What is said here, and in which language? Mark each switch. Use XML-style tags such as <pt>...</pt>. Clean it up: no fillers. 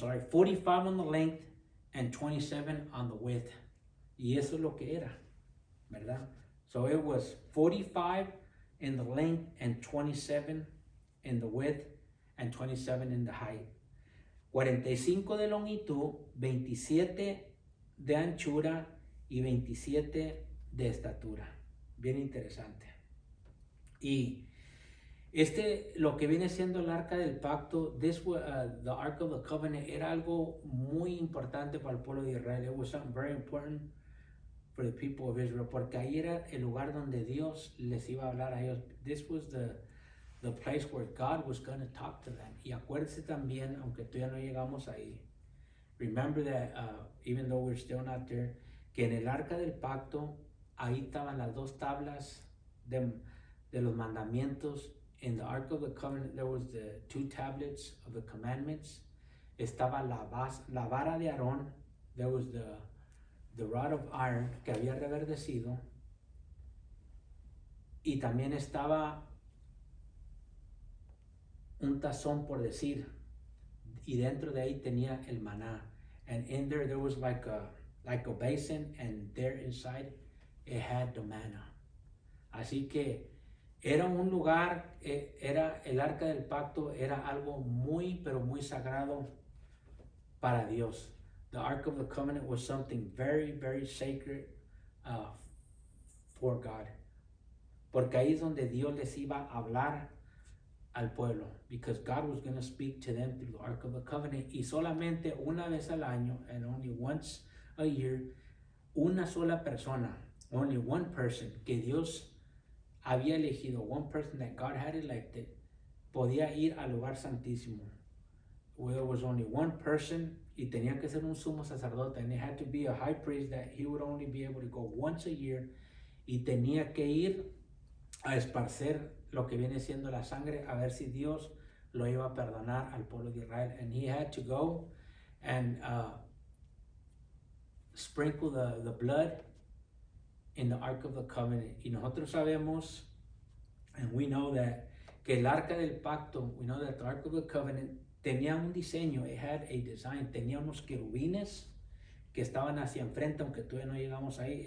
<en>45 on the length and 27 on the width.</en> <es>Y eso es lo que era, ¿verdad?</es> <en>So it was 45 in the length and 27 in the width and 27 in the height.</en> <es>45 de longitud, 27 de anchura y 27 de estatura. Bien interesante. Y lo que viene siendo el arca del pacto,</es> <en>the Ark of the Covenant,</en> <es>era algo muy importante para el pueblo de Israel.</es> <en>It was something very important for the people of Israel,</en> <es>porque ahí era el lugar donde Dios les iba a hablar a ellos.</es> <en>This was the place where God was going to talk to them.</en> <es>Y acuérdense también, aunque todavía no llegamos ahí,</es> <en>remember that even though we're still not there,</en> <es>que en el arca del pacto, ahí estaban las 2 tablas de los mandamientos.</es> <en>In the Ark of the Covenant, there was the 2 tablets of the commandments.</en> <es>Estaba la vara de Aarón.</es> <en>There was the rod of iron</en> <es>que había reverdecido. Y también estaba un tazón, por decir, y dentro de ahí tenía el maná.</es> <en>And in there was like a basin, and there inside it had the manna.</en> <es>Así que era un lugar, era el arca del pacto, era algo muy, pero muy sagrado para Dios.</es> <en>The Ark of the Covenant was something very, very sacred for God.</en> <es>Porque ahí es donde Dios les iba a hablar al pueblo.</es> <en>Because God was going to speak to them through the Ark of the Covenant.</en> <es>Y solamente una vez al año,</es> <en>and only once a year,</en> <es>una sola persona,</es> <en>only one person,</en> <es>que Dios había elegido,</es> <en>one person that God had elected,</en> <es>podía ir al lugar santísimo.</es> <en>Well, there was only one person,</en> <es>y tenía que ser un sumo sacerdote,</es> <en>and it had to be a high priest that he would only be able to go once a year,</en> <es>y tenía que ir a esparcer lo que viene siendo la sangre, a ver si Dios lo iba a perdonar al pueblo de Israel.</es> <en>And he had to go and sprinkle the blood in the Ark of the Covenant.</en> <es>Y nosotros sabemos,</es> <en>and we know that,</en> <es>que el Arca del Pacto,</es> <en>we know that the Ark of the Covenant</en> <es>tenía un diseño,</es> <en>it had a design,</en> <es>tenía unos querubines que estaban hacia enfrente, aunque todavía no llegamos ahí.</es>